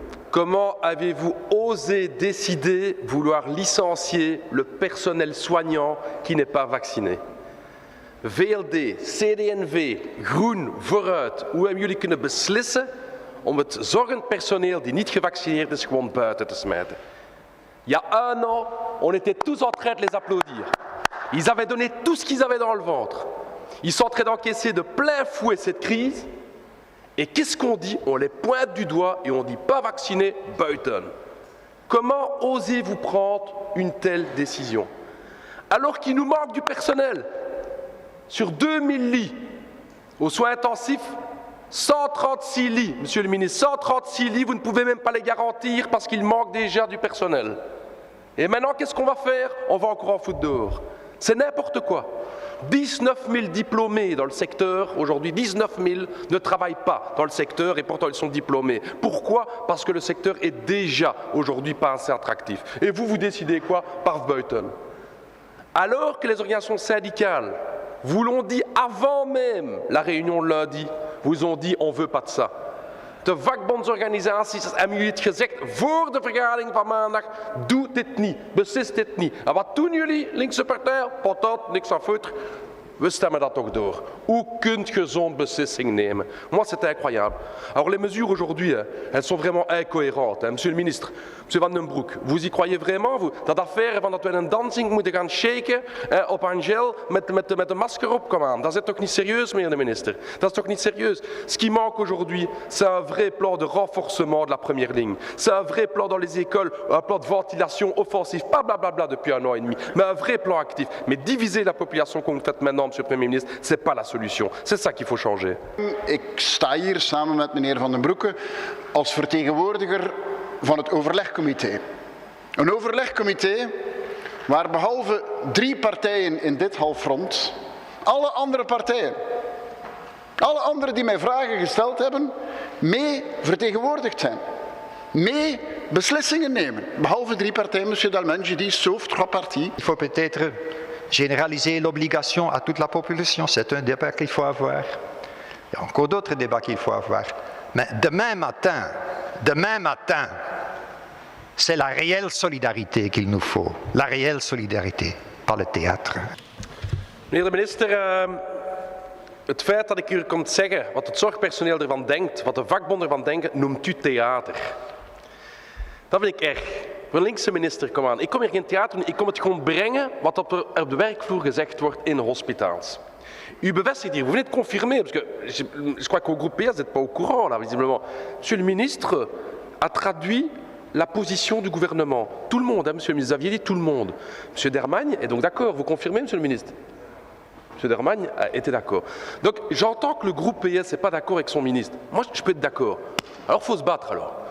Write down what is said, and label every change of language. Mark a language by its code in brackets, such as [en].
[fr] Comment avez-vous osé décider vouloir licencier le personnel soignant qui n'est pas vacciné? [nl] VLD, CD&V, Groen, Vooruit, hoe hebben jullie kunnen beslissen om het zorgend personeel die niet gevaccineerd is gewoon buiten te smijten? [fr] Il y a un an, on était tous en train de les applaudir. Ils avaient donné tout ce qu'ils avaient dans le ventre. Ils sont en train d'encaisser de plein fouet cette crise. Et qu'est-ce qu'on dit? On les pointe du doigt et on dit pas vacciné, buiten. Comment osez-vous prendre une telle décision? Alors qu'il nous manque du personnel. Sur 2000 lits aux soins intensifs, 136 lits, monsieur le ministre, 136 lits, vous ne pouvez même pas les garantir parce qu'il manque déjà du personnel. Et maintenant, qu'est-ce qu'on va faire? On va encore en foutre dehors. C'est n'importe quoi. 19 000 diplômés dans le secteur, aujourd'hui 19 000 ne travaillent pas dans le secteur et pourtant ils sont diplômés. Pourquoi? Parce que le secteur est déjà aujourd'hui pas assez attractif. Et vous décidez quoi? Par buiten. Alors que les organisations syndicales vous l'ont dit avant même la réunion de lundi, vous ont dit on ne veut pas de ça. [nl] De vakbondsorganisaties hebben jullie het gezegd voor de vergadering van maandag, doe dit niet, beslis dit niet. En wat doen jullie, linkse partij? Patat, niks aan foutre. We stemmen dat toch door. Hoe kunt je zo'n beslissing nemen? [fr] Moi, c'est incroyable. Alors les mesures aujourd'hui, elles sont vraiment incohérentes. Monsieur le ministre, monsieur Van den Broek, vous y croyez vraiment? [nl] Dat affaire van dat we een dansing moeten gaan shaken op Angel met een masker op, kom aan. Dat is toch niet serieus, meneer de ministre? Dat is toch niet serieus? [fr] Ce qui manque aujourd'hui, c'est un vrai plan de renforcement de la première ligne. C'est un vrai plan dans les écoles, un plan de ventilation offensif, pas blablabla depuis un an et demi, mais un vrai plan actif. Mais diviser la population comme vous faites maintenant, monsieur le Premier ministre, ce n'est pas la solution. C'est ça qu'il faut changer. [nl] Ik sta hier samen met meneer Van den Broeke als vertegenwoordiger van het overlegcomité. Een overlegcomité waar behalve 3 partijen in dit halfrond, alle andere partijen, alle anderen die mij vragen gesteld hebben, mee vertegenwoordigd zijn. Mee beslissingen nemen. Behalve 3 partijen, monsieur Dalmenji, die [fr] sauf 3 parties. Il faut peut-être généraliser l'obligation à toute la population. C'est un débat qu'il faut avoir. Il y a encore d'autres débats qu'il faut avoir. Mais demain matin, c'est la réelle solidarité qu'il nous faut. La réelle solidarité, pas le théâtre. [nl] Meneer de minister, het feit dat ik hier kom zeggen wat het zorgpersoneel ervan denkt, wat de vakbonden ervan denken, noemt u theater. Dat vind ik erg. Een linkse minister, kom aan. Ik kom hier geen theater doen, ik kom het gewoon brengen wat op de werkvloer gezegd wordt in de hospitals. U bevestigt hier, [fr] vous venez de confirmer, parce que je crois qu'au groupe PS, vous n'êtes pas au courant là, visiblement. Monsieur le ministre a traduit la position du gouvernement. Tout le monde, hein, monsieur le ministre, vous aviez dit tout le monde. Monsieur Dermagne est donc d'accord, vous confirmez, monsieur le ministre? Monsieur Dermagne était d'accord. Donc j'entends que le groupe PS n'est pas d'accord avec son ministre. Moi, je peux être d'accord. Alors il faut se battre alors.